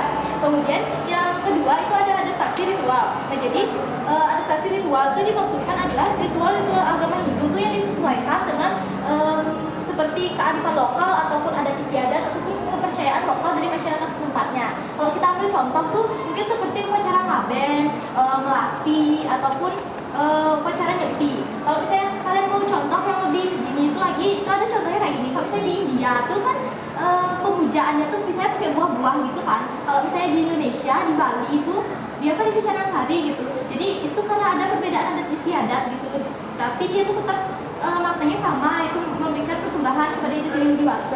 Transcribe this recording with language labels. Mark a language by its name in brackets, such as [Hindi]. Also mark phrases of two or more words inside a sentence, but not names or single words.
[Indonesian] Kemudian yang kedua itu ada adaptasi ritual. Nah, jadi adaptasi ritual itu dimaksudkan adalah ritual agama Hindu itu yang disesuaikan dengan seperti kearifan lokal ataupun adat istiadat ataupun kepercayaan lokal dari masyarakat setempatnya. Kalau kita ambil contoh tuh mungkin seperti upacara ngaben, melasti ataupun upacara nyepi. Kalau misalnya kalian mau contoh yang lebih gini itu lagi, itu ada contohnya kayak gini. Kalau misalnya di India tuh kan pemujaannya tuh misalnya pakai buah-buah gitu kan. Kalau misalnya di Indonesia, di Bali itu dia kan isi canang sari gitu. Jadi itu karena ada perbedaan adat istiadat gitu. Tapi dia tuh tetap maknanya sama, itu memberikan persembahan kepada Ida Hyang Widi.